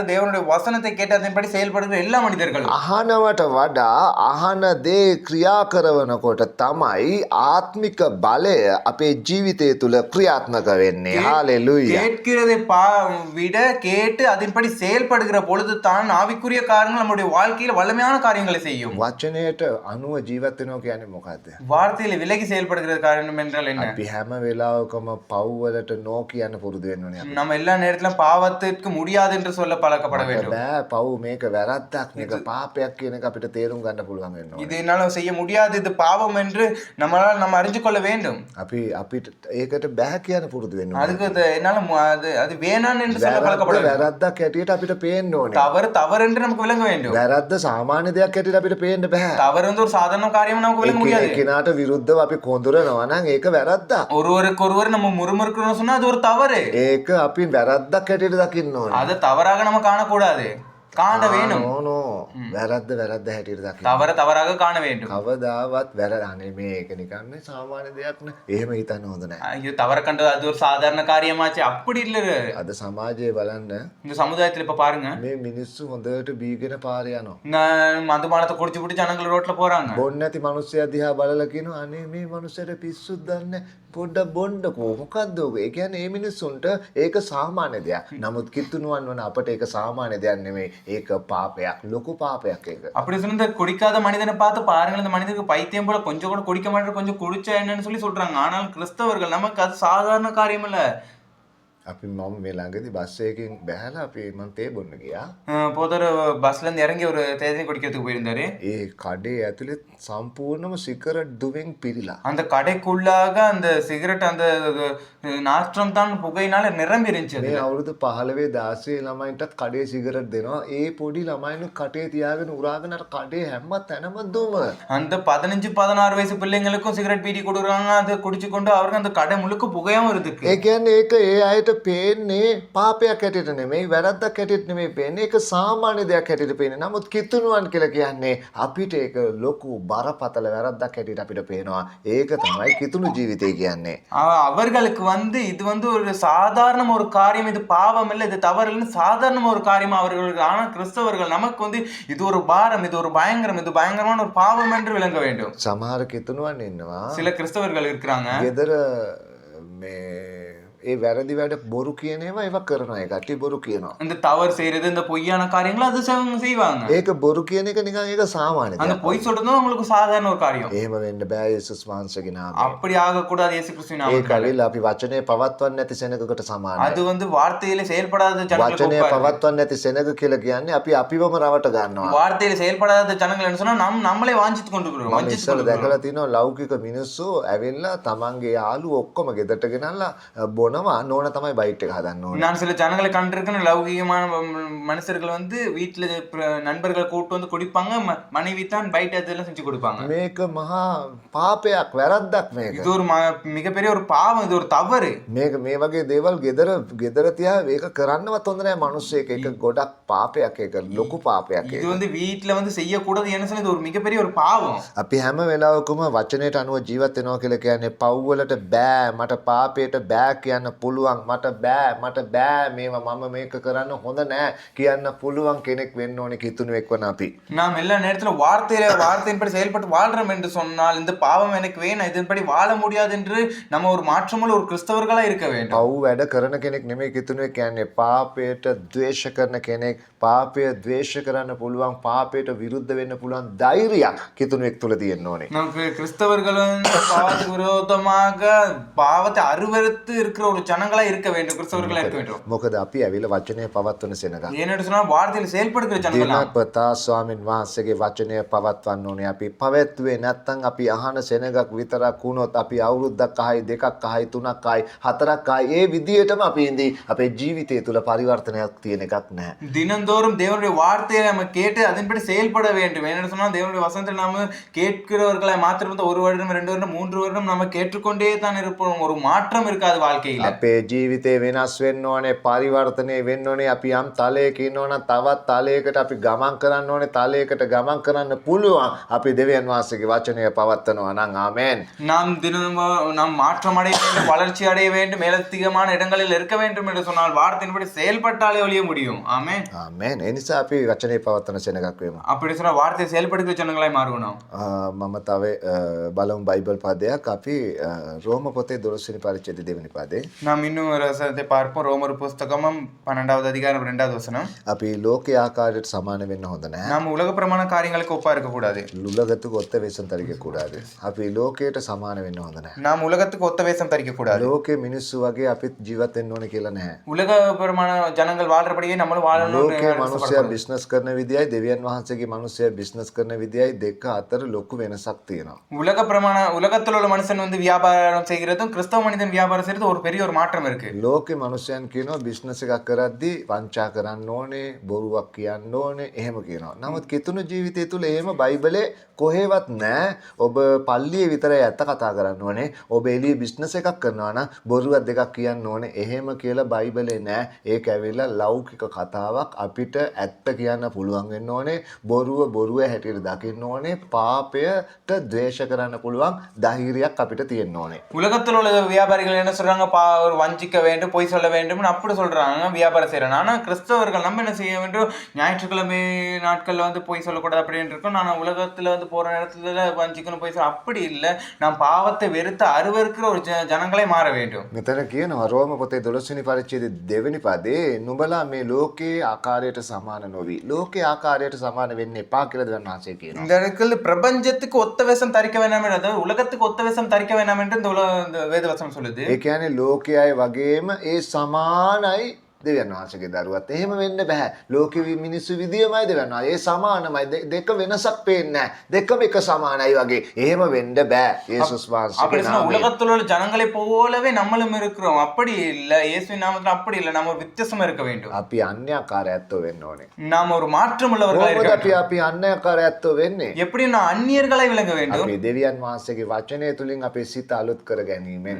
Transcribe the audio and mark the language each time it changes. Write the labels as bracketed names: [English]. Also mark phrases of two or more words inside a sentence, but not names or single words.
[Tamil] தேவனுடைய வசனத்தை கேட்டு அதன்படி செயல்படுகிற எல்லா மனிதர்களும் [Sinhala] අහනවට වඩා අහන දේ ක්‍රියා කරනකොට තමයි ආත්මික බලය අපේ ජීවිතය තුළ ක්‍රියාත්මක වෙන්නේ. හalleluya. [Tamil] கேட்கிறதை விட கேட்டு அதன்படி செயல்படுகிற பொழுது தான் ஆவிக்குரிய காரியங்கள் நம்முடைய வாழ்க்கையில் வல்லமையான காரியங்களை செய்யும். [Sinhala] වචනයට අනුව ජීවත් වෙනවා කියන්නේ මොකද්ද? [Tamil] வார்த்தையில விலகி செயல்படுகிற காரணம் என்றால் என்ன? [Sinhala] අපි හැම වෙලාවකම පව් පව්වලට නෝ කියන්න පුරුදු වෙන්න ඕනේ. [Tamil] நம்ம எல்லா நேரத்திலும் பாவத்திற்கு முடியாது என்று சொல்ல பழக்கப்பட வேண்டும். [Sinhala] බෑ පව් මේක වැරද්දක් මේක පාපයක් කියන එක අපිට තේරුම් ගන්න පුළුවන් වෙන්න ඕනේ. [Tamil] இது என்னால செய்ய முடியாது, இது பாவம் என்று நம்மளால் நம்ம அறிந்து கொள்ள வேண்டும். [Sinhala] අපිට ඒකට බෑ කියන්න පුරුදු වෙන්න ඕනේ. [Tamil] அதுக்கு என்னால அது வேணாம் என்று சொல்ல பழக்கப்பட வேண்டும். [Sinhala] වැරද්දක් හැටියට අපිට පේන්න ඕනේ. [Tamil] தவறு தவறு என்று நமக்கு விளங்க வேண்டும். [Sinhala] වැරද්ද සාමාන්‍ය දෙයක් හැටියට අපිට පේන්න බෑ. [Tamil] தவறு வந்து ஒரு சாதாரண காரியம் நமக்கு விளங்க முடியாது. [Sinhala] එකිනෙකාට විරුද්ධව අපි කොඳුරනවා නම් ඒක වැරද්දක්. [Tamil] ஒருவருக்கு ஒருவர் நம்ம முறுமுறுக்கணும்னு சொன்னா அது ஒரு தவறு. [Sinhala] ඒක අපි වැරද්දක් හැටියට දකින්න ඕනේ. [Tamil] அதை தவறாக நம்ம காணக்கூடாது, காண வேணும். [Sinhala] නෝ වැරද්ද හැටියට දකින්න. [Tamil] தவற தவறாக காண வேண்டும். [Sinhala] කවදාවත් අනේ මේක නිකන් මේ සාමාන්‍ය දෙයක් නේ. එහෙම හිතන්න හොඳ නැහැ. [Tamil] ஐயோ தவற கண்டது அது ஒரு சாதாரண காரியமாச்சு, அப்படி இல்ல. [Sinhala] අද සමාජයේ බලන්න [Tamil] இந்த சமுதாயத்துல இப்ப பாருங்க, [Sinhala] මේ මිනිස්සු හොඳට බීගෙන පාරේ යනවා. [Tamil] மதுபானத்தை குடிச்சு குடிச்சு ஜனங்கள் ரோட்ல போறாங்க. [Sinhala] බොන්න නැති මිනිස්සයා දිහා බලලා කියනවා අනේ මේ මිනිස්සට පිස්සුත් දන්නේ පොඩ්ඩක් බොන්නකෝ මොකද්ද ඔක. ඒ කියන්නේ මේ මිනිස්සුන්ට ඒක සාමාන්‍ය දෙයක්. නමුත් කිතුණුවන් වන අපට ඒක සාමාන්‍ය දෙයක් නෙමෙයි. ඒක පාපයක්, ලොකු පාපයක් ඒක. [Tamil] அப்படி சொன்ன குடிக்காத மனிதனை பார்த்து பாருங்கள், இந்த மனிதனுக்கு பைத்தியம் போல கொஞ்சம் கூட குடிக்க மாட்டேன், கொஞ்சம் குடிச்சா என்னன்னு சொல்லி சொல்றாங்க. ஆனால் கிறிஸ்தவர்கள் நமக்கு அது சாதாரண காரியம் இல்ல. [Sinhala] අපි මම මේ ළඟදී බස් එකකින් බැහැලා අපි මම තේ බොන්න ගියා. [Tamil] போதர் பஸ்ல இருந்து இறங்கி ஒரு தேநீர் குடிக்கிறதுக்கு போயிருந்தாரு. [Sinhala] ඒ කඩේ ඇතුලේ සම්පූර්ණම සිගරට් දුවෙන් පිරීලා. [Tamil] அந்த கடைக்குள்ளாக அந்த சிகரெட் அந்த நாற்றம் தான் புகையினால நிரம்பி இருந்துச்சு. [Sinhala] මේ අවුරුදු 15 16 ළමයින්ටත් කඩේ සිගරට් දෙනවා. ඒ පොඩි ළමයිනු කටේ තියාගෙන උරාගෙන අර කඩේ හැම තැනම දුම. [Tamil] அந்த 15 16 வயசு பிள்ளைங்களுக்கும் சிகரெட் பீடி கொடுக்குறாங்க. அதை குடிச்சு கொண்டு அவருக்கு அந்த கடை முழுக்க புகையாவும் இருக்கு. [Sinhala] ඒ කියන්නේ ඒක ඒ අයට පේන්නේ පාපයක් හැටියට නෙමෙයි, වැරද්දක් හැටියට නෙමෙයි පේන්නේ. ඒක සාමාන්‍ය දෙයක් හැටියට පේන්නේ. නමුත් කිතුණුවන් කියලා කියන්නේ අපිට ඒක ලොකු බරපතල වැරද්දක් හැටියට අපිට පේනවා. ඒක තමයි කිතුණු ජීවිතය කියන්නේ. [Tamil] அவர்களுக்கு வந்து இது வந்து ஒரு சாதாரண ஒரு காரியம், இது பாவம் இல்லை, இது தவறு இல்லைன்னு சாதாரண ஒரு காரியம் அவர்களுக்கு. ஆனால் கிறிஸ்தவர்கள் நமக்கு வந்து இது ஒரு பாரம், இது ஒரு பயங்கரம், இது பயங்கரமான ஒரு பாவம் என்று விளங்க வேண்டும். [Sinhala] සමහර කිතුණුවන් ඉන්නවා. [Tamil] சில கிறிஸ்தவர்கள் இருக்கிறாங்க. [Sinhala] ගෙදර මේ ඒ වැරදි වැඩ බොරු කියන ඒවා ඒවා කරනවා. ඒ කට්ටිය බොරු කියනවා. [Tamil] இந்த தவறு செய்யறது, இந்த பொய்யான காரியங்களை அது செய்வாங்க. [Sinhala] ඒක බොරු කියන එක නිකන් ඒක සාමාන්‍ය [Tamil] அந்த [Sinhala] දෙයක්. [Tamil] பொய் சொல்றதும் உங்களுக்கு சாதாரண ஒரு காரியம். [Sinhala] එහෙම වෙන්න බෑ යේසුස් වහන්සේගේ නාමයෙන්. [Tamil] அப்படி ஆகக்கூடாது இயேசு கிறிஸ்துவின் [Sinhala] ඒක [Tamil] நாமத்தில். [Sinhala] ඇවිල්ලා අපි වචනේ පවත්වන්නේ නැති සෙනගකට සමානයි. [Tamil] அது வந்து வார்த்தையில செயல்படாத ஜனங்களுக்கு [Sinhala] වචනේ [Tamil] ஒப்பாது. [Sinhala] පවත්වන්නේ නැති සෙනග කියලා කියන්නේ අපි අපිවම රවට ගන්නවා. [Tamil] வார்த்தையில செயல்படாத ஜனங்கள் என்ன சொன்னா நம்மளே வாஞ்சித்து கொண்டு இருக்கிறோம், [Sinhala] මම [Tamil] வஞ்சித்து [Sinhala] ඉස්සර [Tamil] கொண்டு இருக்கிறோம். [Sinhala] දැකලා තිනවා ලෞකික මිනිස්සු ඇවිල්ලා තමන්ගේ යාළුවෝ ඔක්කොම ගෙදරට ගෙනල්ලා බොනවා. නෝන තමයි බයිට් එක හදන්න ඕනේ. [Tamil] நான் சில ஜனங்களை கண்டிருக்கேன். லௌகிகமான மனுஷர்கள் வந்து வீட்டுல நண்பர்களை கூட்டு வந்து குடிப்பாங்க, மனைவி தான் பைட் அதெல்லாம் செஞ்சு கொடுப்பாங்க. [Sinhala] මේක මහා පාපයක්, වැරද්දක් මේක. [Tamil] இது ஒரு மிகப்பெரிய ஒரு பாவம், இது ஒரு தவறு. [Sinhala] මේක මේ වගේ දේවල් ගෙදර තියා ඒක කරන්නවත් හොඳ නැහැ මිනිස්සෙක්. ඒක ගොඩක් පාපයක්, ඒක ලොකු පාපයක්. [Tamil] இது வந்து வீட்டுல வந்து செய்யக்கூடாது என்ன சொல்லி இது ஒரு மிகப்பெரிய ஒரு பாவம். [Sinhala] අපි හැම වෙලාවකම වචනයට අනුව ජීවත් වෙනවා කියලා කියන්නේ පව් වලට බෑ, මට පාපයට බෑ කියන්න පුළුවන්, මට බෑ මේවා මම මේක කරන්න හොඳ නෑ කියන්න පුළුවන් කෙනෙක් වෙන්න ඕනේ කිතුණුවෙක් වන අපි. [Tamil] நாம் எல்லா நேரத்துல வார்த்தையின்படி செயல்பட்டு வாழ்றோம் என்று சொன்னால் இந்த பாவம் எனக்கு வேணும், இதன்படி வாழ முடியாது என்று நம்ம ஒரு மாற்றமுள்ள ஒரு கிறிஸ்தவர்களா இருக்க வேண்டும். [Sinhala] පව් වැඩ කරන කෙනෙක් නෙමෙයි කිතුණුවෙක් කියන්නේ. පාපයට ද්වේෂ කරන කෙනෙක්, පාපය ද්වේෂ කරන්න පුළුවන්, පාපයට විරුද්ධ වෙන්න පුළුවන් ධෛර්යයක් කිතුණුවෙක් තුල තියෙන්න ඕනේ. [Tamil] நமக்கு கிறிஸ்தவர்கள் வந்து பாவத்துக்கு விரோதமாக பாவத்தை அருவருத்து இருக்கிற ஒரு ஜனங்களா இருக்க வேண்டும், கிறிஸ்தவர்களா இருக்க வேண்டும். [Sinhala] මොකද අපි ඇවිල්ලා වචනය පවත්වන සෙනග. [Tamil] ஏன்னு சொன்னா வார்த்தையில செயல்படுகிற ஜனங்களா. [Sinhala] දිනපතා ස්වාමින් වහන්සේගේ වචනය පවත්වන්න ඕනේ. අපි පවත්වුවේ නැත්නම් අපි අහන සෙනගක් විතරක් වුණොත් අපි අවුරුද්දක් අහයි, දෙකක් අහයි, තුනක් අහයි, හතරක් අහයි ඒ විදියටම අපි ඉඳී අපේ ජීවිතය තුල පරිවර්තනයක් තියෙන එකක් නැහැ. [Tamil] தினந்தோறும் தேவனுடைய வார்த்தையை நம்ம கேட்டு அதன்படி செயல்பட வேண்டும். என்ன சொன்னா தேவனுடைய வசனத்தை நாம கேட்கிறவர்களை மாத்திரம் வந்து 1 வருடம் 2 வருடம் 3 வருடம் நம்ம கேட்டுக்கொண்டே தான் இருப்போம். ஒரு மாற்றம் இருக்காது வாழ்க்கையில. [Sinhala] අපේ ජීවිතේ වෙනස් වෙන්න ඕනේ, පරිවර්තනය වෙන්න ඕනේ. අපි යම් තලයක ඉන්නවනම් තවත් තලයකට අපි ගමන් කරන්න ඕනේ. තලයකට ගමන් කරන්න පුළුවන් අපි දෙවියන් වහන්සේගේ වචනය පවත්වනවා නම් ආමෙන්. [Tamil] நாம் மாற்றம் அடைய வேண்டும், வளர்ச்சி அடைய வேண்டும், மேலதிகமான இடங்களில் இருக்க வேண்டும் என்று சொன்னால் வார்த்தையின்படி செயல்பட்டாலே ஒழிய முடியும். ஆமென். [Sinhala] ආමෙන්. ඒ නිසා අපි වචනේ පවත්වන සෙනගක් වෙමු. [Tamil] அப்படி சொன்னா வார்த்தையை செயல்படுகிற ஜனங்களாய் மாறுவோம். [Sinhala] මම තව බලමු බයිබල් පදයක්. අපි රෝම පොතේ 12 වෙනි පරිච්ඡේදය 2 වෙනි පදේ. [Tamil] நாம் இன்னும் ஒரு வசனத்தை பார்ப்போம். ரோமர் புஸ்தகமும் 12வது அதிகாரம் 2வது வசனம். [Sinhala] අපි ලෝකයේ ආකාරයට සමාන වෙන්න හොඳ නැහැ. [Tamil] நாம் உலக பிரமாண காரியங்களுக்கு ஒப்பா இருக்க கூடாது. உலகத்துக்கு ஒத்த வேஷம் தரிக்க கூடாது. [Sinhala] අපි ලෝකයට සමාන වෙන්න හොඳ නැහැ. [Tamil] நாம் உலகத்துக்கு ஒத்த வேஷம் தரிக்க கூடாது. [Sinhala] ලෝකේ මිනිස්සු වගේ අපිත් ජීවත් වෙන්න ඕනේ කියලා නැහැ. [Tamil] உலக பிரமாண ஜனங்கள் வாழ்றபடியே நம்மளும் வாழணும். [Sinhala] ලෝකේ මිනිස්සයා බිස්නස් කරන විදියයි දෙවියන් වහන්සේගේ මිනිස්සයා බිස්නස් කරන විදියයි දෙක අතර ලොකු වෙනසක් තියෙනවා. [Tamil] உலகத்தில் உள்ள மனுஷன் வந்து வியாபாரம் செய்கிறதும் கிறிஸ்தவ மனிதன் வியாபாரம் செய்யறது ஒரு பெரிய ஒரு மாற்றம் இருக்கு. [Sinhala] ලෝකේ මිනිස්සයන් කියනවා බිස්නස් එකක් කරද්දී වංචා කරන්න ඕනේ, බොරුවක් කියන්න ඕනේ, එහෙම කියනවා. නමුත් කිතුණු ජීවිතය තුළ එහෙම බයිබලේ කොහෙවත් නැහැ. ඔබ පල්ලියේ විතරයි ඇත්ත කතා කරන්න ඕනේ. ඔබ එළියේ බිස්නස් එකක් කරනවා නම් බොරුවක් දෙකක් කියන්න ඕනේ. එහෙම කියලා බයිබලේ නැහැ. ඒක ඇවිල්ලා ලෞකික කතාවක්. අපිට ඇත්ත කියන්න පුළුවන් වෙන්න ඕනේ. බොරුව හැටියට දකින්න ඕනේ. පාපයට ද්වේෂ කරන්න පුළුවන් ධෛර්යයක් අපිට තියෙන්න ඕනේ. [Tamil] உலகத்தில் உள்ள வியாபாரிகள் என்ன சொல்றாங்க, ஒரு வஞ்சிக்க வேண்டும், பொய் சொல்ல வேண்டும் அப்படி சொல்றாங்க வியாபாரம் செய்யறாங்க. ஆனா கிறிஸ்தவர்கள் நம்ம என்ன செய்ய வேண்டும், ஞாயிற்றுக்கிழமை நாட்கள்ல வந்து பொய் சொல்லக்கூடாது அப்படின்னு இருக்கும். நான் உலகத்துல வந்து போற நேரத்துல வஞ்சிக்கணும், பொய் சொல்ல அப்படி இல்லை. நாம் பாவத்தை வெறுத்து அருவருக்கிற ஒரு ஜனங்களே மாற வேண்டும். [Sinhala] මෙතන කියනවා රෝම පොතේ 12 වෙනි පරිච්ඡේදයේ 2 වෙනි පදේ නුඹලා මේ ලෝකයේ ආකාරයට සමාන නොවි. ලෝකයේ ආකාරයට සමාන වෙන්න එපා කියලා දෙවියන් වහන්සේ කියනවා. [Tamil] இந்த இடத்துல பிரபஞ்சத்துக்கு ஒத்த வேஷம் தரிக்க வேண்டாம், அதாவது உலகத்துக்கு ஒத்த வேஷம் தரிக்க வேண்டாம் என்று இந்த வேதவசனம் சொல்லுது. [Sinhala] ඒ කියන්නේ ලෝකයයි වගේම ඒ සමානයි දෙවියන් වහන්සේගේ දරුවත්. එහෙම වෙන්න බෑ. ලෝකෙ මිනිස්සු විදියමයි දෙවියන් වහන්සේ. ඒ සමානමයි. දෙක වෙනසක් පේන්නේ නැහැ. දෙකම එක සමානයි වගේ. එහෙම වෙන්න බෑ. යේසුස් [Tamil] அப்படி சொன்னா [Sinhala] වහන්සේගේ [Tamil] உலகத்தில் உள்ள ஜனங்களை போலவே நம்மளும் இருக்கிறோம். அப்படி இல்ல, இயேசுவின் நாமத்துல அப்படி இல்ல. நம்ம ஒரு வித்தியாசமா இருக்க வேண்டும். [Sinhala] අපි අන්‍යකාරයත්ව වෙන්න ඕනේ. [Tamil] நாம் ஒரு மாற்றம் உள்ளவர்களாக இருக்க [Sinhala] කොහොමද [Tamil] வேண்டும். [Sinhala] අපි අන්‍යකාරයත්ව වෙන්නේ? [Tamil] எப்படி நான் அந்நியர்களாய் விளங்க வேண்டும்? [Sinhala] අපි දෙවියන් වහන්සේගේ වචනය තුලින් අපේ සිත අලුත් කර ගැනීමෙන්